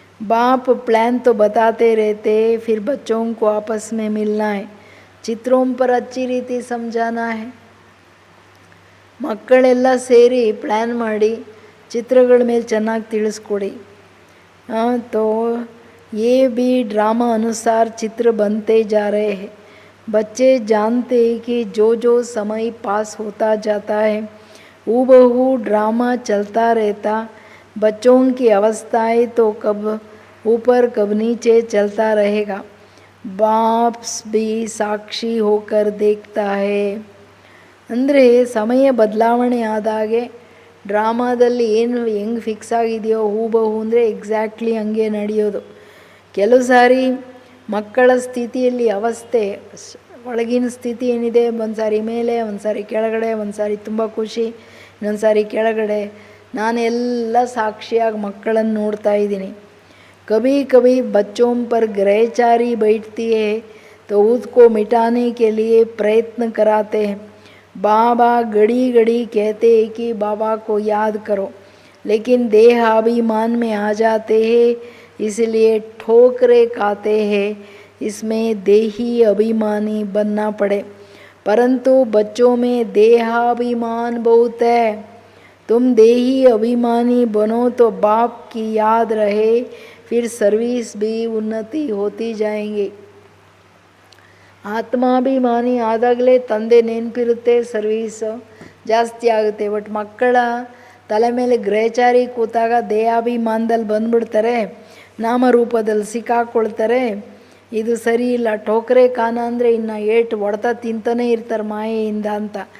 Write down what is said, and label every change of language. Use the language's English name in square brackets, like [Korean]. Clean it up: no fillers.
[Hindi] बाप प्लान तो बताते रहते, फिर बच्चों को आपस में मिलना है, चित्रों पर अच्छी ರೀತಿ समझाना है. [Kannada] ಮಕ್ಕಳೆಲ್ಲ ಸೇರಿ ಪ್ಲ್ಯಾನ್ ಮಾಡಿ ಚಿತ್ರಗಳ ಮೇಲೆ ಚೆನ್ನಾಗಿ ತಿಳಿಸ್ಕೊಡಿ. [Hindi] तो ये भी ड्रामा अनुसार चित्र बनते जा रहे हैं. बच्चे जानते हैं कि जो समय पास होता जाता है हूबहू ड्रामा चलता रहता. बच्चों की अवस्थाएं तो कब ऊपर कब नीचे चलता रहेगा. बाप भी ಸಾಕ್ಷಿ ಹೋಕರ್ देखता है. [Kannada] ಅಂದರೆ ಸಮಯ ಬದಲಾವಣೆ ಆದಾಗೆ ಡ್ರಾಮಾದಲ್ಲಿ ಏನು ಹೆಂಗೆ ಫಿಕ್ಸ್ ಆಗಿದೆಯೋ ಹೂಬಹೂ ಅಂದರೆ ಎಕ್ಸಾಕ್ಟ್ಲಿ ಹಂಗೆ ನಡೆಯೋದು. ಕೆಲವು ಸಾರಿ ಮಕ್ಕಳ ಸ್ಥಿತಿಯಲ್ಲಿ ಅವಸ್ಥೆ ಒಳಗಿನ ಸ್ಥಿತಿ ಏನಿದೆ, ಒಂದು ಸಾರಿ ಮೇಲೆ, ಒಂದು ಸಾರಿ ಕೆಳಗಡೆ, ಒಂದು ಸಾರಿ ತುಂಬ ಖುಷಿ, ಇನ್ನೊಂದು ಸಾರಿ ಕೆಳಗಡೆ. ನಾನೆಲ್ಲ ಸಾಕ್ಷಿಯಾಗಿ ಮಕ್ಕಳನ್ನು ನೋಡ್ತಾ ಇದ್ದೀನಿ. [Hindi] कभी कभी बच्चों पर ग्रहचारी बैठती है तो उसको मिटाने के लिए प्रयत्न कराते हैं. बाबा घड़ी घड़ी कहते हैं कि बाबा को याद करो, लेकिन देहाभिमान में आ जाते हैं, इसलिए ठोकरे खाते हैं. इसमें देही अभिमानी बनना पड़े, परंतु बच्चों में देहाभिमान बहुत है. तुम देही अभिमानी बनो तो बाप की याद रहे, फिर सर्विस भी उन्नति होती जाएंगी. [Kannada] ಆತ್ಮಾಭಿಮಾನಿ ಆದಾಗಲೇ ತಂದೆ ನೆನಪಿರುತ್ತೆ, ಸರ್ವೀಸ್ ಜಾಸ್ತಿ ಆಗುತ್ತೆ. ಬಟ್ ಮಕ್ಕಳ ತಲೆ ಮೇಲೆ ಗ್ರಹಚಾರಿ ಕೂತಾಗ ದೇಹಾಭಿಮಾನದಲ್ಲಿ ಬಂದುಬಿಡ್ತಾರೆ, ನಾಮರೂಪದಲ್ಲಿ ಸಿಕ್ಕಾಕ್ಕೊಳ್ತಾರೆ. ಇದು ಸರಿ ಇಲ್ಲ. [Hindi] ಟೋಕರೆ ಖಾನ [Kannada] ಅಂದರೆ ಇನ್ನು ಏಟು ಹೊಡೆತ ತಿಂತಾನೇ ಇರ್ತಾರೆ ಮಾಯೆಯಿಂದ ಅಂತ.